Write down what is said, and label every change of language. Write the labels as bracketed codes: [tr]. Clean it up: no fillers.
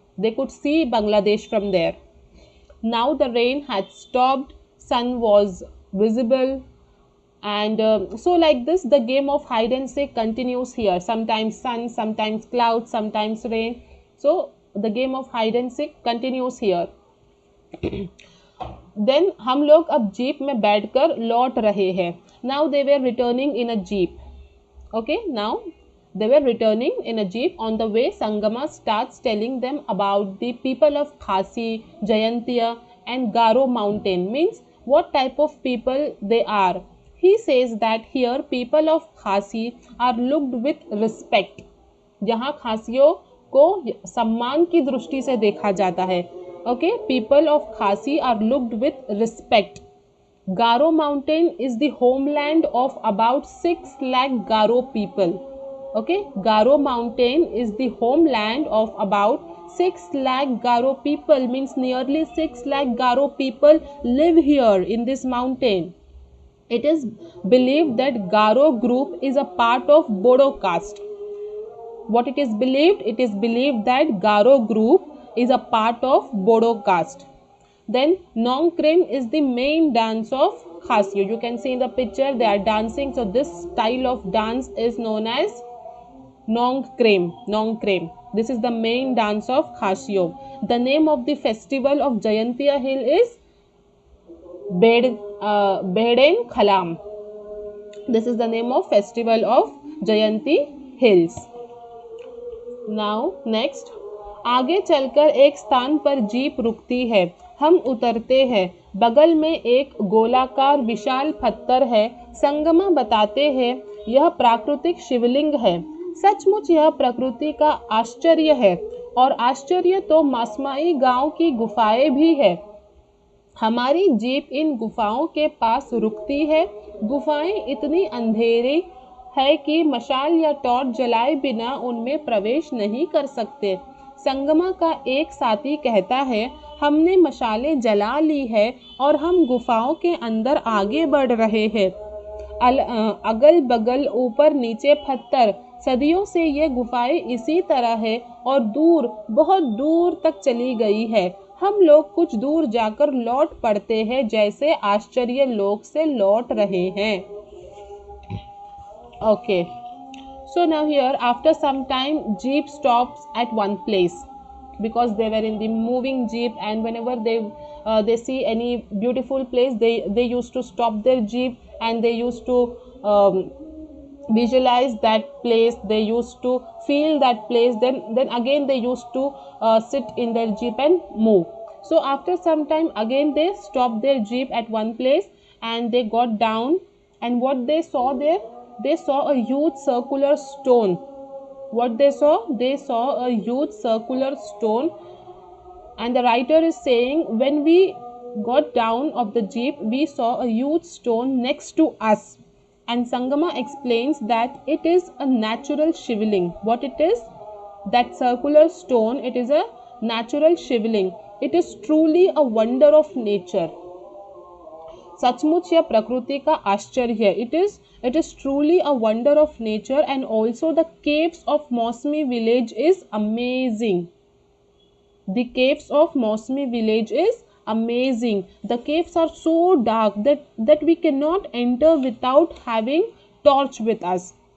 [en] They could see Bangladesh from there. Now the rain had stopped, sun was visible, and so like this the game of hide and seek continues here. Sometimes sun, sometimes clouds, sometimes rain. So the game of hide and seek continues here. [hi] Then हम लोग अब jeep में बैठकर लौट रहे हैं. [en] Now they were returning in a jeep. Okay, now they were returning in a jeep. On the way, Sangama starts telling them about the people of Khasi, Jayantiya and Garo mountain, means what type of people they are. He says that here people of Khasi are looked with respect. [hi] जहाँ खासियों को सम्मान की दृष्टि से देखा जाता है. [en] Okay, people of Khasi are looked with respect. Garo mountain is the homeland of about 6 lakh Garo people. Okay, Garo mountain is the homeland of about 6 lakh Garo people, means nearly 6 lakh Garo people live here in this mountain. It is believed that Garo group is a part of Bodo caste. What it is believed? It is believed that Garo group is a part of Bodo caste. Then Nongkrem is the main dance of Khasio. You can see in the picture they are dancing. So this style of dance is known as Nongkrem. Nongkrem. This is the main dance of Khasio. The name of the festival of Jayantiya Hill is Behden Khalam. This is the name of festival of Jayanti Hills. Now next, [hi] आगे चलकर एक स्थान पर jeep रुकती है. हम उतरते हैं। बगल में एक गोलाकार विशाल पत्थर है। संगमा बताते हैं यह प्राकृतिक शिवलिंग है। सचमुच यह प्रकृति का आश्चर्य है, और आश्चर्य तो मासमाई गांव की गुफाएं भी है। हमारी जीप इन गुफाओं के पास रुकती है। गुफाएं इतनी अंधेरी है कि मशाल या टॉर्च जलाए बिना उनमें प्रवेश नहीं कर सकते। संगमा का एक साथी कहता है, हमने मशालें जला ली है और हम गुफाओं के अंदर आगे बढ़ रहे हैं। अगल बगल ऊपर नीचे पत्थर। सदियों से ये गुफाएं इसी तरह है और दूर, बहुत दूर तक चली गई है। हम लोग कुछ दूर जाकर लौट पड़ते हैं, जैसे आश्चर्य लोक से लौट रहे हैं। [en] Okay, so now here after some time jeep stops at one place, because they were in the moving jeep, and whenever they see any beautiful place, they used to stop their jeep, and they used to visualize that place, they used to feel that place, then again they used to sit in their jeep and move. So after some time again they stopped their jeep at one place, and they got down, and what they saw there, they saw a huge circular stone. What they saw? They saw a huge circular stone, and the writer is saying, when we got down of the jeep, we saw a huge stone next to us. And Sangama explains that it is a natural shivling. What it is? That circular stone, it is a natural shivling. It is truly a wonder of nature. [hi] सचमुच यह प्रकृति का आश्चर्य है. [en] It is truly a wonder of nature, and also the caves of Mausami village is amazing. The caves of Mausami village is amazing. The caves are so dark that we cannot enter without having torch with us.